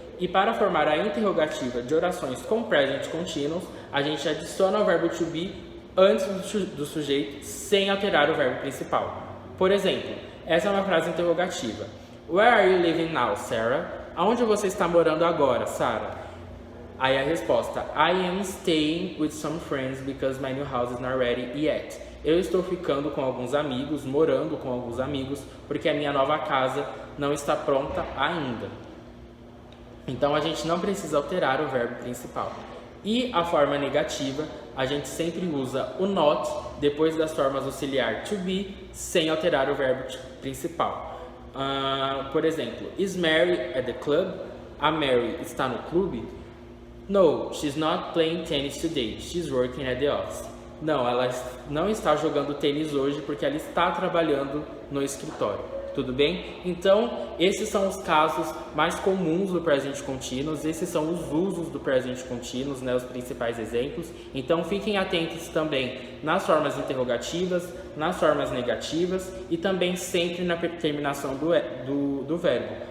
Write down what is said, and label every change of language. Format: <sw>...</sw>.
<pt>E para formar a interrogativa de orações com Present Continuous, a gente adiciona o verbo to be antes do sujeito, sem alterar o verbo principal. Por exemplo, essa é uma frase interrogativa.</pt> <en>Where are you living now, Sarah?</en> <pt>Aonde você está morando agora, Sarah? Aí a resposta:</pt> <en>I am staying with some friends because my new house is not ready yet.</en> <pt>Eu estou ficando com alguns amigos, morando com alguns amigos, porque a minha nova casa não está pronta ainda. Então a gente não precisa alterar o verbo principal. E a forma negativa, a gente sempre usa o not depois das formas auxiliar to be, sem alterar o verbo principal. Por exemplo,</pt> <en>is Mary at the club?</en> <pt>A Mary está no clube?</pt> <en>No, she's not playing tennis today. She's working at the office.</en> <pt>Não, ela não está jogando tênis hoje porque ela está trabalhando no escritório. Tudo bem? Então, esses são os casos mais comuns do presente continuous, esses são os usos do presente continuous, né, os principais exemplos. Então, fiquem atentos também nas formas interrogativas, nas formas negativas e também sempre na terminação do verbo.</pt>